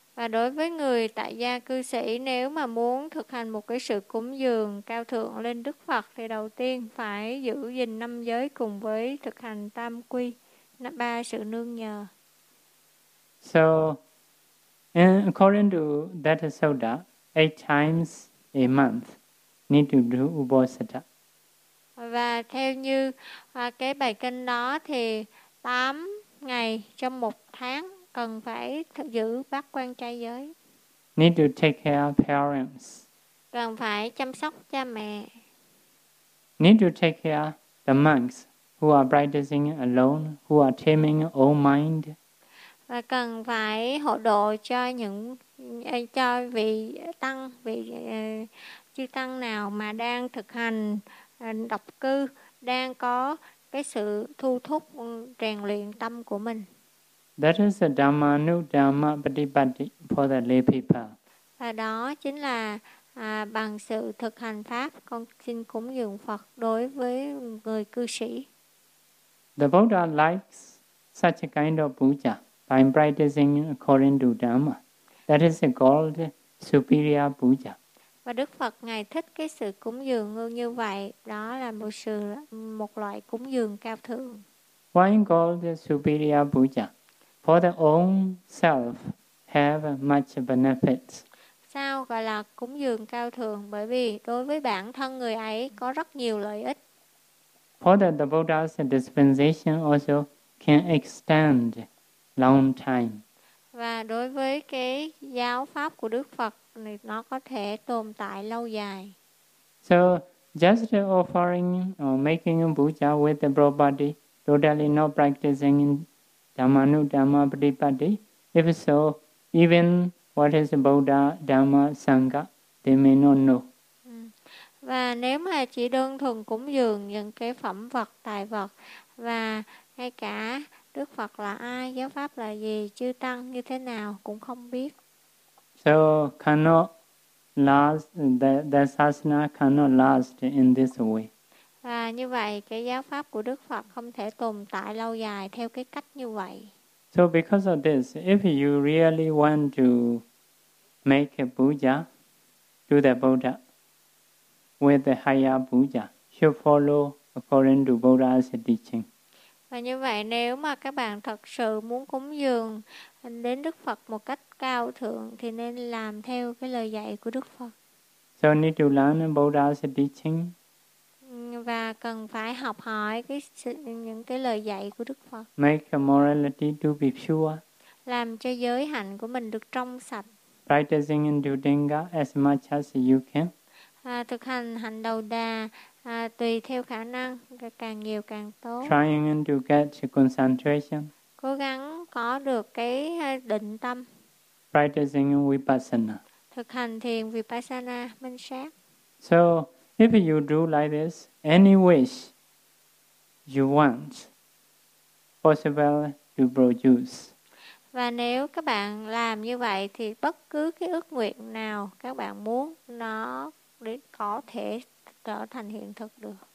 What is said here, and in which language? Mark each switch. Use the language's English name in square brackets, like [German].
[Vietnamese] Và đối với người tại gia cư sĩ, nếu mà muốn thực hành một cái sự cúng dường cao thượng lên Đức Phật, thì đầu tiên phải giữ gìn năm giới cùng với thực hành tam quy, ba sự nương nhờ. [English] So, according to that sutta, eight times a month need to do Ubosatha. [Vietnamese] Và theo như cái bài kinh đó thì 8 ngày trong một tháng cần phải giữ bát quan trai giới. [English] Need to take care of parents. [Vietnamese] Cần phải chăm sóc cha mẹ. [English] Need to take care of the monks who are practicing alone, who are taming own mind. [Vietnamese] và cần phải hộ độ cho những cho vị tăng, vị chư tăng nào mà đang thực hành độc cư, đang có cái sự thu thúc rèn luyện tâm của mình. [English] That is the Dhamma nu Dhamma patipatti for the lay people. [Vietnamese] Và đó chính là bằng sự thực hành pháp con xin cúng dường Phật đối với người cư sĩ. [English] The Buddha likes such a kind of puja by practicing according to Dhamma. That is called superior puja. [Vietnamese] Và Đức Phật ngài thích cái sự cúng dường như vậy, đó là một sự một loại cúng dường cao thượng. [English] Why is called superior puja? For the own self have much benefits. [Vietnamese] Sao gọi là cúng dường cao thượng? Bởi vì đối với bản thân người ấy có rất nhiều lợi ích. [English] For the Buddha's dispensation also can extend long time. [Vietnamese] Và đối với cái giáo pháp của Đức Phật này, nó có thể tồn tại lâu dài. [English] So just offering or making a puja with the broad body, totally not practicing in Dhamma nu Dhamma patipatti, if so, even what is Buddha, Dhamma, Sangha, they may not know. [Vietnamese] Và nếu mà chỉ đơn thuần cúng dường những cái phẩm vật, tài vật, và ngay cả Đức Phật là ai, giáo pháp là gì, chư tăng như thế nào cũng không biết. [English] So cannot last, the sasana cannot last in this way. [Vietnamese] Và như vậy, cái giáo pháp của Đức Phật không thể tồn tại lâu dài theo cái cách như vậy. [English] So because of this, if you really want to make a puja to the Buddha with the higher puja, you follow according to Buddha's teaching. [Vietnamese] Và như vậy, nếu mà các bạn thật sự muốn cúng dường đến Đức Phật một cách cao thượng thì nên làm theo cái lời dạy của Đức Phật. [English] So you need to learn Buddha's teaching. [Vietnamese] Và cần phải học hỏi cái những cái lời dạy của Đức Phật. [English] Make a morality to be pure. [Vietnamese] Làm cho giới hạnh của mình được trong sạch. [English] Practicing in Dudinga as much as you can. [Vietnamese] Thực hành hạnh đầu đà tùy theo khả năng, càng nhiều càng tốt. [English] Trying to get concentration. [Vietnamese] Cố gắng có được cái định tâm. [English] Practicing vipassana. [Vietnamese] Thực hành thiền vipassana, minh sát. [English] So, if you do like this, any wish you want possible to produce. [Vietnamese] Và nếu các bạn làm như vậy thì bất cứ cái ước nguyện nào các bạn muốn nó có thể trở thành hiện thực được.